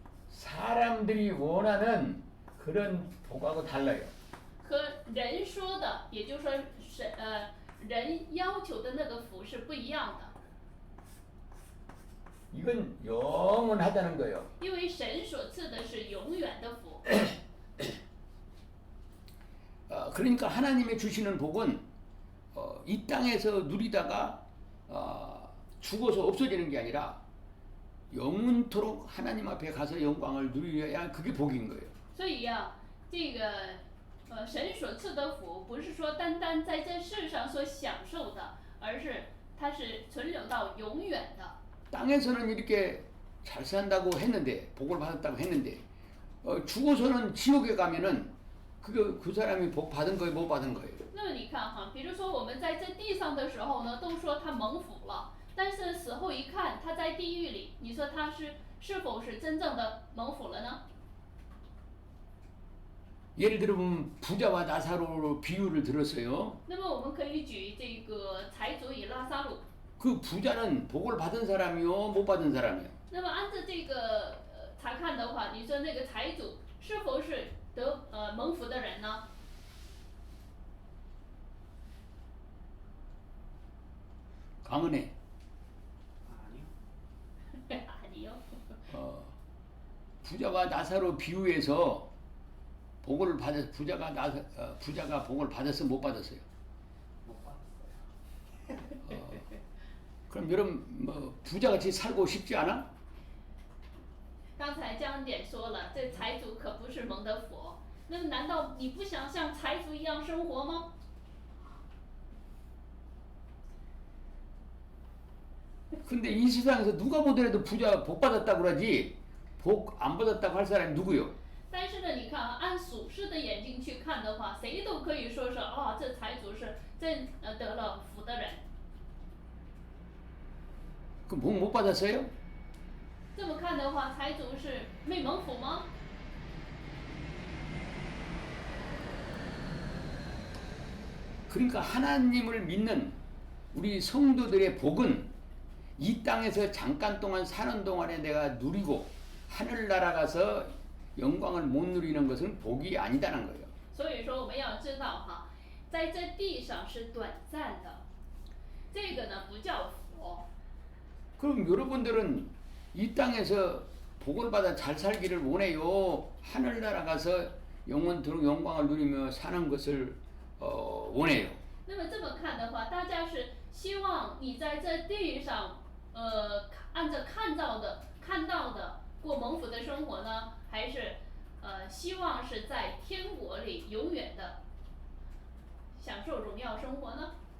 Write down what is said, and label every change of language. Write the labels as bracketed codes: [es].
[ko] 사람들이 원하는 그런 복하고 달라요. [zh] 和人说的，也就是说人要求的那个福是不一样的。 [ko] 이건 영원하다는 거예요. [zh] 因为神所赐的是永远的福， [ko] 그러니까 하나님이 주시는 복은 이 땅에서 누리다가 죽어서 없어지는 게 아니라 영원토록 하나님 앞에 가서 영광을 누려야 그게 복인 거예요. [zh] 所以呀、这个神所赐的福不是说单单在这世上所享受的，而是它是存留到永远的。 [ko] 땅에서는 이렇게 잘 산다고 했는데 복을 받았다고 했는데 죽어서는 지옥에 가면은 그 사람이 복 받은 거예요, 못 받은 거예요. [zh] 那么你看哈，比如说我们在这地上的时候呢，都说他蒙福了，但是死后一看，他在地狱里，你说他是否是真正的蒙福了呢？ [ko] 예를 들어보면 부자와 나사로 비유를 들었어요. [zh] 那么我们可以举这个财主与拉萨路。 [ko] 그 부자는 복을 받은 사람이요, 못 받은 사람이요. [zh] 那么按照这个查看的话，你说那个财主是否是蒙福的人呢？ [ko] 강은혜. 아니요. 부자와 나사로 비유해서 복을 받았 부자가 복을 받았어 못 받았어요. 못 받았어요. 그럼 여러분 뭐 부자같이 살고 싶지 않아? [zh] 刚才江恩典说了，这财主可不是蒙的福。那么难道你不想像财主一样生活吗？ [ko] 근데 이 세상에서 누가 보더라도 부자 복 받았다고 그러지 복 안 받았다고 할 사람이 누구요? [zh] 但是呢，你看啊，按属世的眼睛去看的话，谁都可以说是啊，这财主是真得了福的人。 [ko] 그 복 못 받았어요? [zh] 这么看的话，财主是没蒙福吗？ [ko] 그러니까 하나님을 믿는 우리 성도들의 복은 이 땅에서 잠깐 동안 사는 동안에 내가 누리고 하늘나라 가서 영광을 못 누리는 것은 복이 아니다는 거예요. [zh] 所以说我们要知道哈，在这地上是短暂的，这个呢不叫福。 [ko] 그럼 여러분들은 이 땅에서 복을 받아 잘 살기를 원해요? 하늘나라 가서 영원토록 영광을 누리며 사는 것을 원해요? [zh] 那么这么看的话，大家是希望你在这地上，按照看到的过蒙福的生活呢，还是希望是在天国里永远的享受荣耀生活呢？